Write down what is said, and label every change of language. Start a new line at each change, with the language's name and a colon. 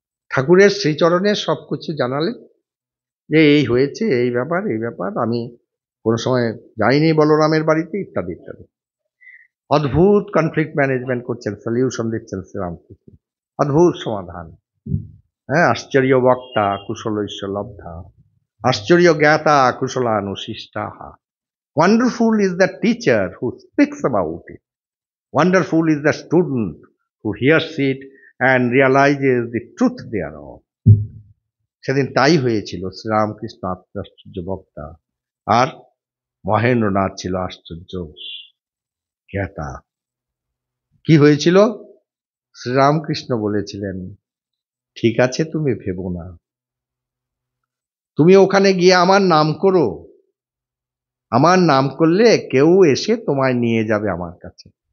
Bangla: ঠাকুরের শ্রীচরণে সবকিছু জানালেন যে এই হয়েছে, এই ব্যাপার, এই ব্যাপার, আমি কোনো সময় যাইনি বলরামের বাড়িতে, ইত্যাদি ইত্যাদি। অদ্ভুত কনফ্লিক্ট ম্যানেজমেন্ট করছেন, সলিউশন দিচ্ছেন শ্রীরামকৃষ্ণ, অদ্ভুত সমাধান।
Sanskrit: হ্যাঁ, আশ্চর্য বক্তা কুশলৈশ্য লব্ধা, আশ্চর্য জ্ঞাতা কুশলানুশিষ্টাহা।
English: Wonderful is the teacher who speaks about it. Wonderful is the student who hears it and realizes the truth thereof.
Bangla: সেদিন তাই হয়েছিল। শ্রীরামকৃষ্ণ আশ্চর্য বক্তা আর মহেন্দ্রনাথ ছিল আশ্চর্য জ্ঞাতা। কি হয়েছিল? শ্রীরামকৃষ্ণ বলেছিলেন, ঠিক আছে তুমি ভেবো না, তুমি ওখানে গিয়ে আমার নাম করো, আমার নাম করলে কেউ এসে তোমায় নিয়ে যাবে আমার কাছে।